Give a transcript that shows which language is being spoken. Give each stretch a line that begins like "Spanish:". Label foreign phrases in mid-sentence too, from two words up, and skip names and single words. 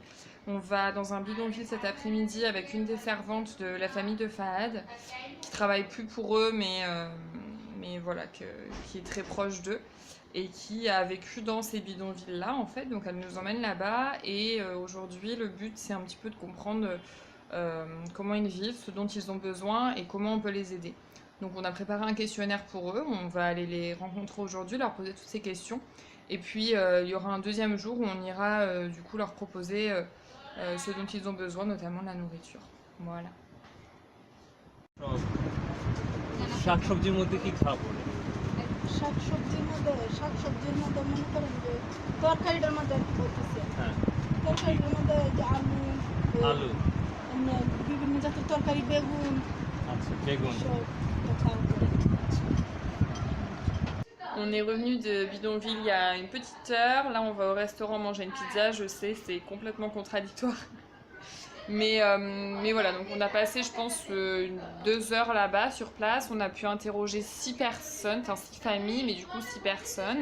French: On va dans un bidonville cet après-midi avec une des servantes de la famille de Fahad, qui travaille plus pour eux mais voilà, qui est très proche d'eux et qui a vécu dans ces bidonvilles-là en fait, donc elle nous emmène là-bas et aujourd'hui le but c'est un petit peu de comprendre comment ils vivent, ce dont ils ont besoin et comment on peut les aider. Donc on a préparé un questionnaire pour eux, on va aller les rencontrer aujourd'hui, leur poser toutes ces questions. Et puis il y aura un deuxième jour où on ira du coup leur proposer ce dont ils ont besoin, notamment la nourriture. Voilà.
Bangla: শাকসবজির মধ্যে কি খারাপ পড়ে? শাকসবজির মধ্যে মনে করেন যে তরকারিটার মধ্যে আর কি বলতেছে হ্যাঁ তরকারিটার মধ্যে যে আলু আলু এমনি বিভিন্ন জাতের তরকারি বেগুন আচ্ছা বেগুন সব খাওয়া পড়ে।
French: On est revenu de Bidonville il y a une petite heure. Là, on va au restaurant manger une pizza. Je sais, c'est complètement contradictoire. Mais voilà, donc on a passé, je pense, 2 heures là-bas sur place. On a pu interroger 6 personnes, enfin 6 familles, mais du coup 6 personnes.